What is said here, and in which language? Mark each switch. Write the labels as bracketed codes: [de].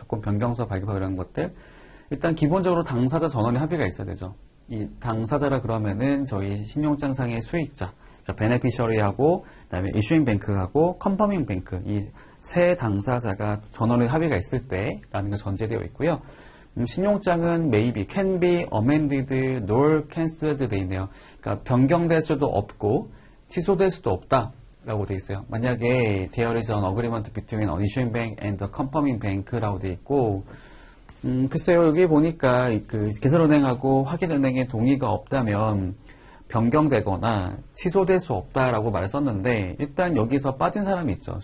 [ko] 조건 변경서 발급하고 이런 것들. 일단 기본적으로 당사자 전원의 합의가 있어야 되죠. 이 당사자라 그러면은 저희 신용장상의 수익자, 그러니까 베네피셔리하고 그다음에 이슈잉 뱅크하고 컨퍼밍 뱅크, 이 세 당사자가 전원의 합의가 있을 때라는 게 전제되어 있고요. 신용장은 [en] maybe, can be amended, nor cancelled [ko] 되어 있네요. 그러니까 변경될 수도 없고 취소될 수도 없다 라고 되어 있어요. 만약에 [en] there is an agreement between an issuing bank and the confirming bank [ko] 라고 되어 있고, 글쎄요, 여기 보니까 그 개설은행하고 확인은행의 동의가 없다면 변경되거나 취소될 수 없다라고 말을 썼는데, 일단 여기서 빠진 사람이 있죠.